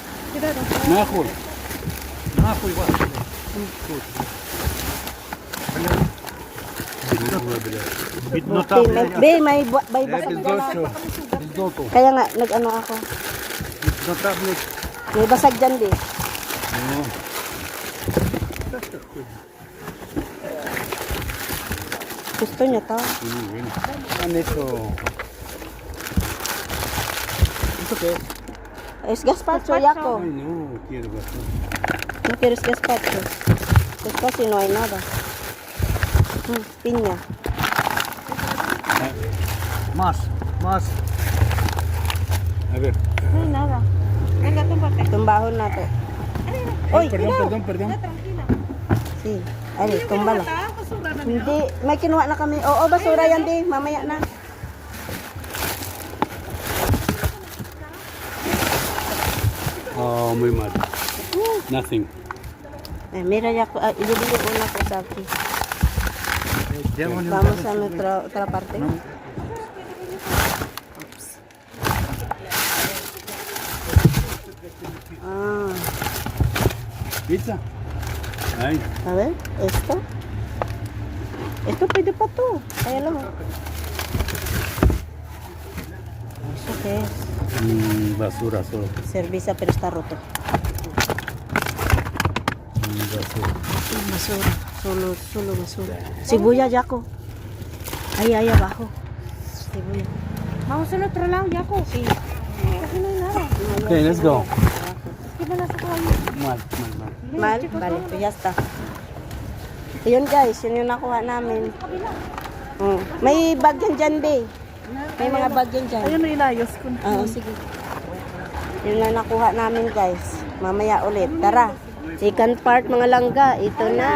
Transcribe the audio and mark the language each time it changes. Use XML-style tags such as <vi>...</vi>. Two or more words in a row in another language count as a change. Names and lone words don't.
<ar>ناكل ناكل بقى بدنا تاكل</ar> <tl>Be, may basag dyan.</tl> <ar>بالضبط</ar> <tl>Kaya nga, nag-ano ako.</tl> <ar>بدنا تاكل</ar> <tl>May basag dyan, be. Gusto niya to.</tl> <es>eso ¿esto qué es? Es gazpacho, Yako. Ay, no quiero gastar. ¿No quieres gazpacho? Pues casi no hay nada. Piña. Más a ver. No hay nada. Venga, túmbate.</es> <tl>Tumbahon natin. Uy,</tl> <es>perdón Si, ay, tumbala.</es> <tl>Hindi, may kinuha na kami. Oo, basura yan, di. Mamaya na.</tl> <es>Oh, muy mal.</es> <en>Nothing.</en> <es>Eh, mira,</es> <tl>Yako. Ibibili una ko sa akin.</tl> <es>Vamos a nuestra otra parte. Ah, Pizza. Ay, a ver, esto. Esto</es> <tl>pwede pa to. Kaya lang.</tl> <es>¿Eso qué es? basura solo. Cerveza, pero está roto. Basura. Basura. Solo basura. Sibuya, Yako. Ahí abajo. Sibuya. Vamos al otro lado, Yako. Sí. Aquí no hay nada.</es> <en>Okay, let's go.</en> <es>¿Qué van a sacar ahí? Mal. Mal? Vale, pues ya está.</es> <tl>Ayun guys, yun yung nakuha namin. May bag yan dyan, be. May mga bag yan dyan. Ayun, ilayos ko. Oo, sige. Yun lang nakuha namin guys. Mamaya ulit. Tara.</tl> <en>Second part</en> <tl>mga langga. Ito na.</tl>